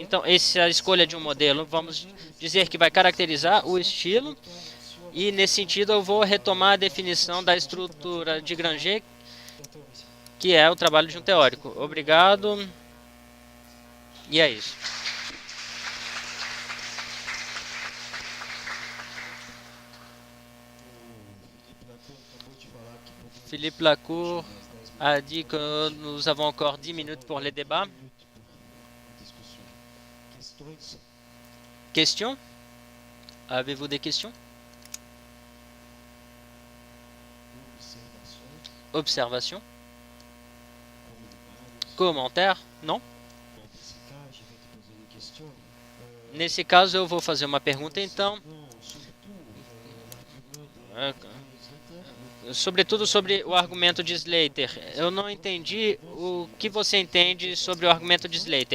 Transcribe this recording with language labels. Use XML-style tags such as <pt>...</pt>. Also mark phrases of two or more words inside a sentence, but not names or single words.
<pt>Então, essa escolha de um modelo, vamos dizer que vai caracterizar o estilo, e nesse sentido eu vou retomar a definição da estrutura de Granger, que é o trabalho de um teórico. Obrigado, e é isso.</pt> <fr>Philippe Lacour a dit que nous avons encore 10 minutes pour les débats. Questions? Avez-vous des questions? Observations? Commentaires? Non?</fr> <pt>Nesse caso, eu vou fazer uma pergunta, então. Sobretudo sobre o argumento de Slater. Eu não entendi o que você entende sobre o argumento de Slater.</pt>